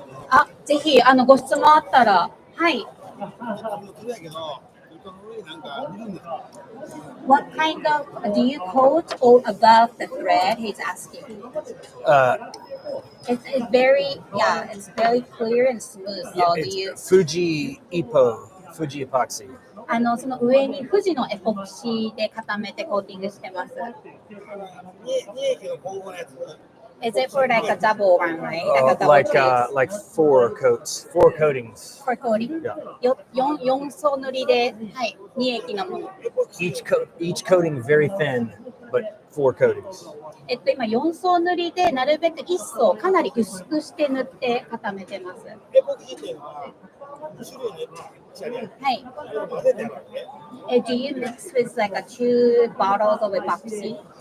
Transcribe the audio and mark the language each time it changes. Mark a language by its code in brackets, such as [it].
[ja] あ、ぜひご質問あったら、はい。 [en] What kind of do you coat all above the thread? He's asking. It's very it's very clear and smooth. So do you Fuji Fuji epoxy. [ja] その上に富士のエポキシで固めてコーティングしてます。 [en] Is it for like a double one, right? Like 4 coatings. 4 coating? [ja] 4層塗りで、はい、2液のもの。 [en] Each coating very thin, but 4 coatings. [ja] 今4層塗りでなるべく1層かなり薄くして塗って固めてます。はい。 [en] Do you mix with like a 2 bottles of epoxy?